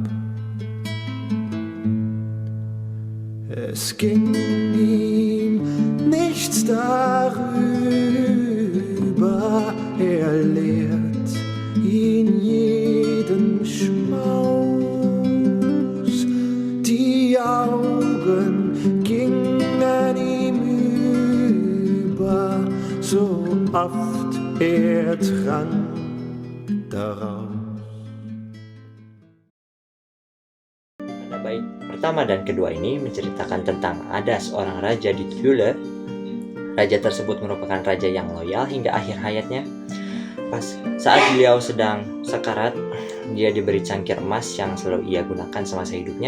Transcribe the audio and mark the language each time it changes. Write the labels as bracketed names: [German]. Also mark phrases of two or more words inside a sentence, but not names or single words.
[German] Es ging ihm nichts darüber, er lehrt ihn jeden Schmaus. Die Augen gingen ihm über, so oft er trank daraus. [Indonesian] Bait pertama dan kedua ini menceritakan tentang ada seorang raja di Thule. Raja tersebut merupakan raja yang loyal hingga akhir hayatnya. saat beliau sedang sekarat, dia diberi cangkir emas yang selalu ia gunakan semasa hidupnya.